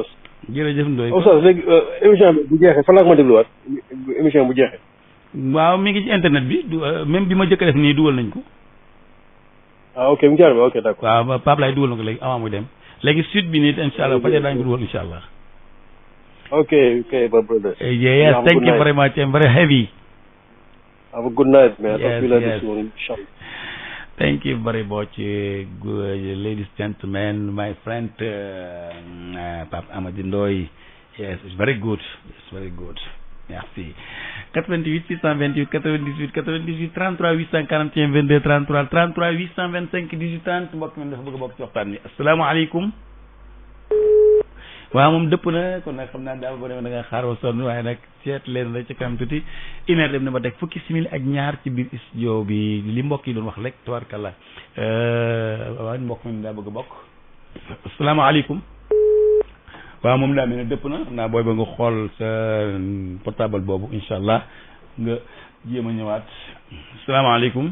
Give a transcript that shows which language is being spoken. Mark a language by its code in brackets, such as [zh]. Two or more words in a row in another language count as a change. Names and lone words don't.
[wo] jërëjëf Ndoye Oustaz léegi émission bi bu jeexee fan laa ko ma dégluwaat émission bu jeexee waaw mi ngi ci internet bi même bi ma jëkk a def nii dugal nañ ko ok mu jaar ba ok d'accord waaw Pape Laye dugal na ko léegi avant muy dem léegi suite bi nii [ar] إن شاء الله [wo] fajar daañu ko dugal [ar] إن شاء الله [en] okay my brother yes thank you very much I'm very heavy have a good night man talk to you later soon inshallah. Thank you very much, ladies and gentlemen, my friend Pape Amady Ndoye. Yes, it's very good. It's very good. [fr] Merci. [wo] 88 628 98 98 33 841 22 33 33 825 18 30 mbokk mi dafa bëgg a bokk ci waxtaan bi asalaamaaleykum. waaw moom dëpp na kon nag xam naa daal boo demee da nga xaar wa sonn waaye nag seet leen rek ci kanam tuuti [fr] une heure [wo] dem na ba teg fukki simili ak ñaar ci biir studio bi li mbokk yi doon wax rek tabarkalla waaw mbokk mi daa bëgg a bokk asalaamaaleykum waaw moom daa mel ne dëpp na xam naa booy ba nga xool sa portable boobu [ar] إن شاء الله [wo] nga jéem a ñëwaat asalaamaaleykum